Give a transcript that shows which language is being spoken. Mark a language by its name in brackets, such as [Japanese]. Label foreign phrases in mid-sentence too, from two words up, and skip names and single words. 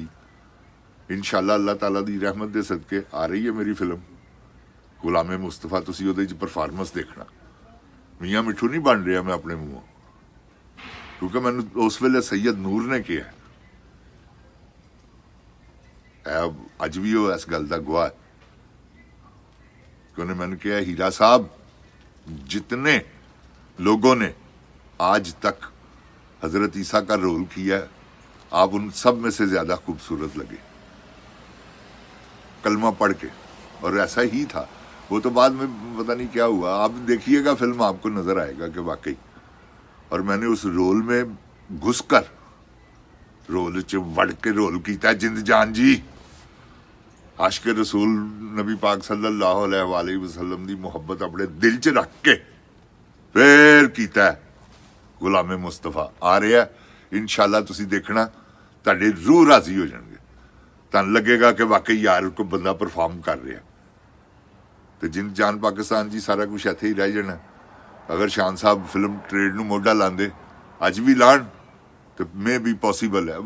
[Punjabi] ਇਨਸ਼ਾਅੱਲਾ ਅੱਲਾਹ ਤਾਲਾ ਦੀ ਰਹਿਮਤ ਦੇ ਸਦਕੇ ਆ ਰਹੀ ਹੈ ਮੇਰੀ ਫਿਲਮ ਗੁਲਾਮੇ ਮੁਸਤਫਾ। ਤੁਸੀਂ ਉਹਦੇ 'ਚ ਪਰਫਾਰਮੈਂਸ ਦੇਖਣਾ। ਮੀਆਂ ਮਿੱਠੂ ਨਹੀਂ ਬਣ ਰਿਹਾ ਮੈਂ ਆਪਣੇ ਮੂੰਹੋਂ, ਕਿਉਂਕਿ ਮੈਨੂੰ ਉਸ ਵੇਲੇ ਸੈਯਦ ਨੂਰ ਨੇ ਕਿਹਾ, ਅੱਜ ਵੀ ਉਹ ਇਸ ਗੱਲ ਦਾ ਗਵਾਹ ਹੈ [Urdu] کہ انہوں نے میں نے کہا ہیرا صاحب جتنے لوگوں نے آج تک حضرت عیسیٰ کا رول کیا آپ ان سب میں سے زیادہ خوبصورت لگے کلمہ پڑھ کے. اور ایسا ہی تھا. وہ تو بعد میں پتا نہیں کیا ہوا، آپ دیکھیے گا فلم آپ کو نظر آئے گا کہ واقعی. اور میں نے اس رول میں گھس کر رول [Punjabi] ਚ ਵੜ ਕੇ [Urdu] رول کیا. [Punjabi] ਜਿੰਦ ਜਾਨ ਜੀ ਆਸ਼ਿਕ ਰਸੂਲ ਨਬੀ ਪਾਕ [Arabic] صلى الله عليه وسلم [Punjabi] ਦੀ ਮੁਹੱਬਤ ਅਪਣੇ ਦਿਲ ਚ ਰੱਖ ਕੇ ਫਿਰ ਕੀਆ ਗ਼ੁਲਾਮੇ ਮੁਸਤਫ਼ਾ। आ रहा ਇਨਸ਼ਾਅੱਲਾ ਤੁਸੀਂ ਦੇਖਣਾ ਤੁਹਾਡੇ ਰੂਹ ਰਾਜ਼ੀ ਹੋ ਜਾਣਗੇ, ਤੁਹਾਨੂੰ ਲੱਗੇਗਾ ਕਿ ਵਾਕਈ ਯਾਰ ਕੋਈ ਬੰਦਾ ਪਰਫਾਰਮ ਕਰ ਰਿਹਾ। ਤੇ ਜਿੰਦ ਜਾਨ ਪਾਕਿਸਤਾਨ ਜੀ ਸਾਰਾ ਕੁਝ ਇੱਥੇ ਹੀ ਰਹਿ ਜਾਣਾ। ਅਗਰ ਸ਼ਾਨ ਸਾਹਿਬ ਫਿਲਮ ਟ੍ਰੇਡ ਨੂੰ ਮੋਢਾ ਲਾਉਂਦੇ, ਅੱਜ ਵੀ ਲਾਣ, ਤੇ ਮੇ ਵੀ ਪੋਸੀਬਲ ਹੈ।